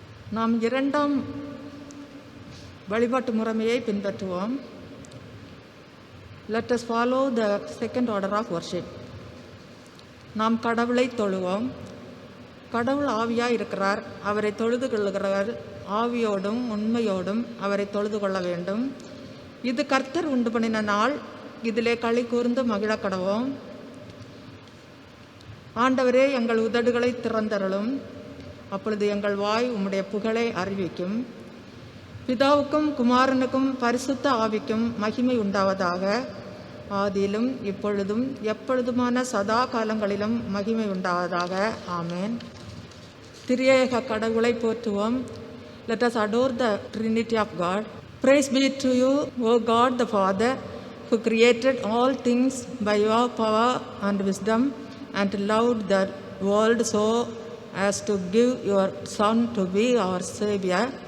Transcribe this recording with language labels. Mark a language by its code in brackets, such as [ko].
[ta] நாம் இரண்டாம் வழிபாட்டு முறைமையை பின்பற்றுவோம். [en] Let us follow the second order of worship. [ta] நாம் கடவுளை தொழுவோம். கடவுள் ஆவியாய் இருக்கிறார். அவரை தொழுது கொள்ளுகிறவர் ஆவியோடும் உண்மையோடும் அவரை தொழுது கொள்ள வேண்டும். இது கர்த்தர் உண்டு பண்ணின நாள், இதிலே களி கூர்ந்து மகிழ கடவோம். ஆண்டவரே, எங்கள் உதடுகளை திறந்தருளும், அப்பொழுது எங்கள் வாய் உம்முடைய புகழை அறிவிக்கும். பிதாவுக்கும் குமாரனுக்கும் பரிசுத்த ஆவிக்கும் மகிமை உண்டாவதாக, ஆதியிலும் இப்பொழுதும் எப்பொழுதுமான சதா காலங்களிலும் மகிமை உண்டாவதாக. ஆமேன். திரியேக கடவுளை போற்றுவோம். [en] Let us adore the Trinity of God. Praise be to you, O God the Father, who created all things by your power and wisdom, and loved the world so as to give your Son to be our Savior.